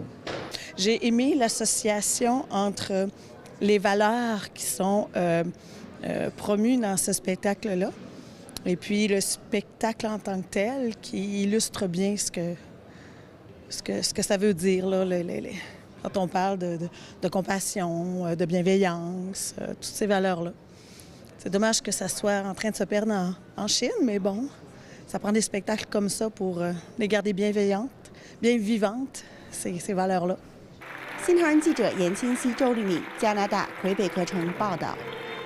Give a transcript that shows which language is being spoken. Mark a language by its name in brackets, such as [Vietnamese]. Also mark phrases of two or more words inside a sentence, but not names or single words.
[French] J'ai aimé l'association entre les valeurs qui sont promues dans ce spectacle-là et puis le spectacle en tant que tel qui illustre bien ce que ça veut dire, là, quand on parle de compassion, de bienveillance, toutes ces valeurs-là. C'est dommage que ça soit en train de se perdre en Chine, mais bon, ça prend des spectacles comme ça pour les garder bienveillantes, bien vivantes, ces valeurs-là. [Chinese] 新唐人记者严清熙、周丽敏，加拿大魁北克城报道。